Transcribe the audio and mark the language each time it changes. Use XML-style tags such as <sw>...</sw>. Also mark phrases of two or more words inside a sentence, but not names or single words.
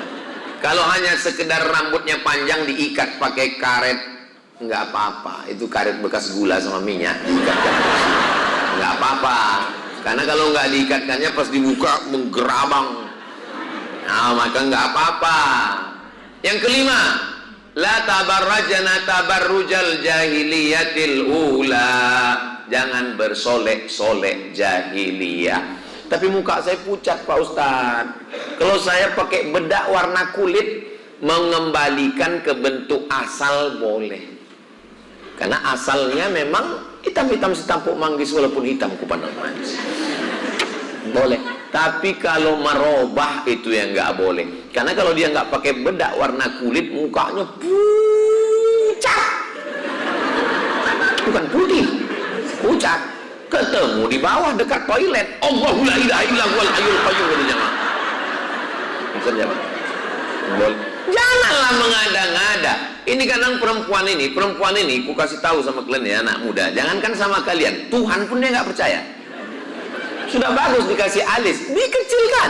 <id>Kalau hanya sekedar rambutnya panjang diikat pakai karet, nggak apa-apa. Itu karet bekas gula sama minyak, nggak apa-apa. Karena kalau nggak diikatkannya pas dibuka menggerabang. Nah, maka nggak apa-apa. Yang kelima,</id> <ar>لا تبرجن تبرج الجاهلية الأولى.</ar> <id>Jangan bersolek-solek jahiliyah. Tapi muka saya pucat Pak Ustadz. Kalau saya pakai bedak warna kulit, mengembalikan ke bentuk asal boleh. Karena asalnya memang hitam-hitam setampuk manggis, walaupun hitam kupandang manis. Boleh. Tapi kalau merubah itu yang nggak boleh. Karena kalau dia nggak pakai bedak warna kulit, mukanya pucat. Bukan putih, pucat. ketemu di bawah dekat toilet.</id> <ar>الله لا إله إلا هو الحي القيوم katanya.</ar> <id>Bisa jawab. Janganlah mengada-ngada. Ini kadang perempuan ini, ku kasih tahu sama kalian ya, anak muda, jangankan sama kalian, Tuhan pun dia nggak percaya. Sudah bagus dikasih alis, dikecilkan.</id>